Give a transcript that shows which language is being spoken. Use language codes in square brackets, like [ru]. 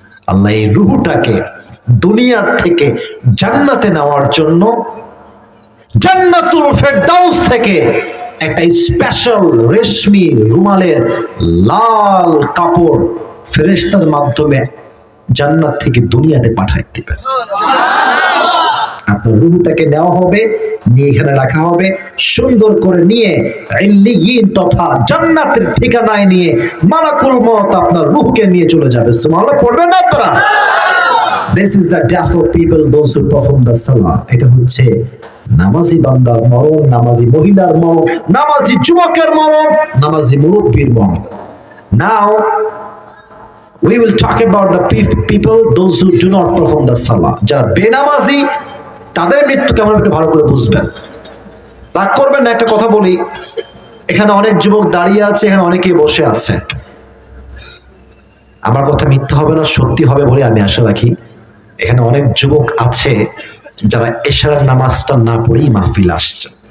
[bn] আল্লাহ এই রূহটাকে দুনিয়ার থেকে জান্নাতে নেওয়ার জন্য জান্নাতুল ফেরদাউস থেকে একটা স্পেশাল রেশমি রুমালের লাল কাপড় ফেরেশতার মাধ্যমে জান্নাত থেকে দুনিয়াতে পাঠায় দিবেন। আপনার রূহটাকে নেওয়া হবে, নিয়ে এখানে রাখা হবে, সুন্দর করে নিয়ে ইল্লিয়িন তথা জান্নাতের ঠিকানায় নিয়ে মালাকুল মউত আপনার রূহকে নিয়ে চলে যাবে। সুবহানাল্লাহ পড়বেন না আপনারা? [en] This is the death of people, those who perform the salah. [bn] এটা হচ্ছে নামাজি বান্দার মরণ, নামাজি মহিলার মরণ, নামাজি যুবকের মরণ, নামাজি মুরব্বির মরণ। [en] Now we will talk about the people, those who do not perform the salah. [bn] যারা বেনামাজি, তাদের মৃত্যু কেমন একটু ভালো করে বুঝবেন। রাগ করবেন না, একটা কথা বলি, এখানে অনেক যুবক দাঁড়িয়ে আছে, এখানে অনেকেই বসে আছে। আমার কথা মিথ্যা হবে না, সত্যি হবে বলে আমি আশা রাখি। এখানে অনেক যুবক আছে যারা এশারের নামাজটা না পড়েই মাহফিল আসছে।